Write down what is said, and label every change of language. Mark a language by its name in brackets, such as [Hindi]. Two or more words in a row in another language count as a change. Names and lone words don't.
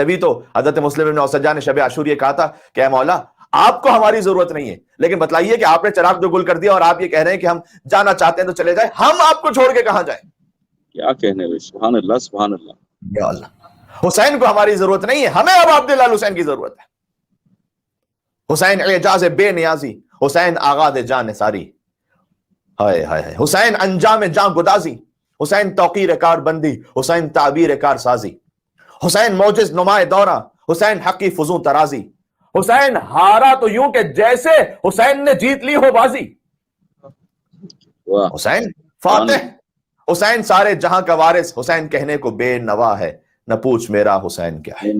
[Urdu] جبھی تو حضرت مسلم بن اوسجہ نے شب عاشور یہ کہا تھا کہ اے مولا آپ کو ہماری ضرورت نہیں ہے, لیکن بتلائیے کہ آپ نے چراغ جو گل کر دیا اور آپ یہ کہہ رہے ہیں کہ ہم جانا چاہتے ہیں تو چلے جائیں, ہم آپ کو چھوڑ کے کہاں جائیں. کیا کہنے بھائی, [Arabic] سبحان اللہ سبحان اللہ. [Urdu] یا اللہ, حسین کو ہماری ضرورت نہیں ہے, ہمیں اب عبداللہ حسین کی ضرورت ہے. حسین اعجاز بے نیازی, حسین آغاز جان ساری, ہائے ہائے ہائے. حسین انجام جان گدازی, حسین توقیر کار بندی, حسین تعبیر کار سازی. حسین موجز نمائے دورہ, حسین حقی فزوں ترازی. حسین ہارا تو یوں کہ جیسے حسین نے جیت لی ہو بازی. واہ. حسین فاتح, حسین سارے جہاں کا وارث, حسین کہنے کو بے نوا ہے, نہ پوچھ میرا حسین کیا ہے.